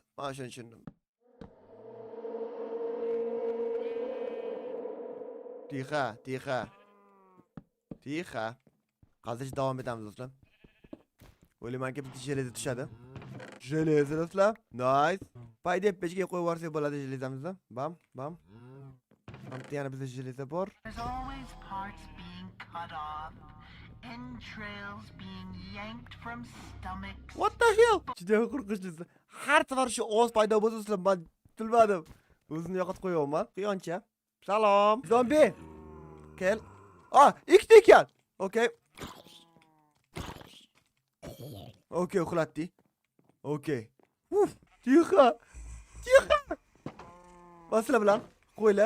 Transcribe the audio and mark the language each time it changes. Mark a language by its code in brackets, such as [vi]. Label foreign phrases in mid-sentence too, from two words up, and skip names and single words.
[uz] Men shuni tushundim. Tixa. Qazish davom etamiz do'stlar. O'ylaymanki bitta jeleza tushadi. Jeleza do'stlar. Nice. Payda pechga qo'yib yuborsak bo'ladi jelezamizni. Bam. Hamda yana bizda jeleza bor. [en] There's always parts being cut off. Entrails being yanked from stomachs. What the hell? [uz] Juda qo'rqinchli. Har safar shu ovoz paydo bo'lsa do'stlar, men bilmadim. O'zini yo'qotib qo'yapman. Quyoncha. Salom. Zombi. Kel. Ikkita ekan. Okay. Uxlatdi. Okay. Tixa. Masala bilan qo'ylar.